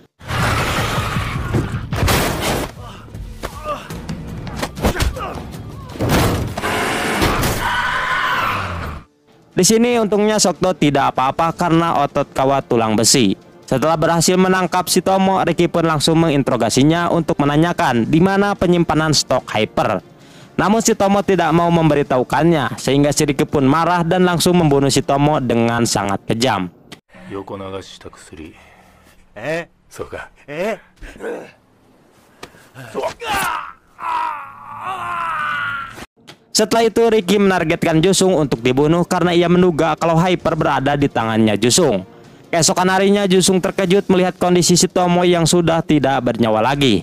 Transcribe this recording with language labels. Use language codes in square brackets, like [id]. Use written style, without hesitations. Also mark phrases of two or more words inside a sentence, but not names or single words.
[id] Di sini untungnya Seokdo tidak apa-apa karena otot kawat tulang besi. Setelah berhasil menangkap si Tomo, Ricky pun langsung menginterogasinya untuk menanyakan di mana penyimpanan stok Hyper. Namun si Tomo tidak mau memberitahukannya, sehingga si Ricky pun marah dan langsung membunuh si Tomo dengan sangat kejam. [ja] 横流しした薬そうか [id] Setelah itu Ricky menargetkan Jusung untuk dibunuh karena ia menduga kalau Hyper berada di tangannya Jusung. Keesokan harinya Jusung terkejut melihat kondisi si Tomo yang sudah tidak bernyawa lagi.